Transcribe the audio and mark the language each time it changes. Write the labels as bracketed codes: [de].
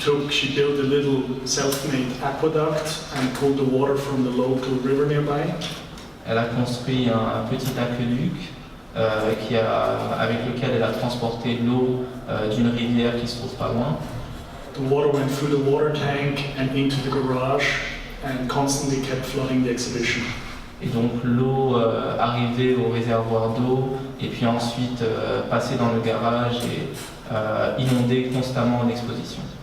[en] She built a little self-made aqueduct and pulled the water from the local river nearby. [fr] Elle a construit un petit aqueduc avec lequel elle a transporté l'eau d'une rivière qui se trouve pas loin. [en] The water went through the water tank and into the garage and constantly kept flooding the exhibition. [fr] Et donc l'eau arrivait au réservoir d'eau et puis ensuite passait dans le garage et inondait constamment l'exposition.